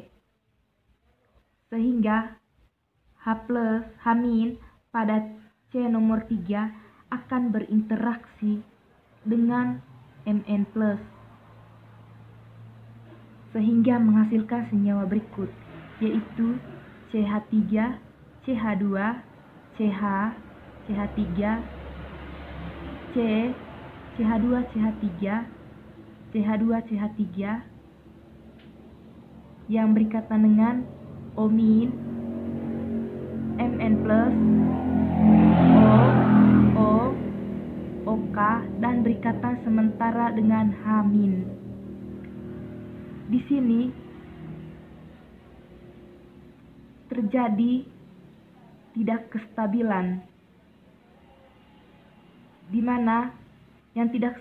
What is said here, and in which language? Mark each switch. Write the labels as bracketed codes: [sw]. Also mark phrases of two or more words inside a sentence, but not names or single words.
[id] Sehingga H+ pada C nomor 3 akan berinteraksi dengan Mn+, sehingga menghasilkan senyawa berikut, yaitu CH3, CH2, CH, CH3, C, CH2, CH3, CH2, CH3 yang berikatan dengan O-, Mn+, O, OK, dan berikatan sementara dengan H-. Di sini terjadi tidak kestabilan, di mana yang tidak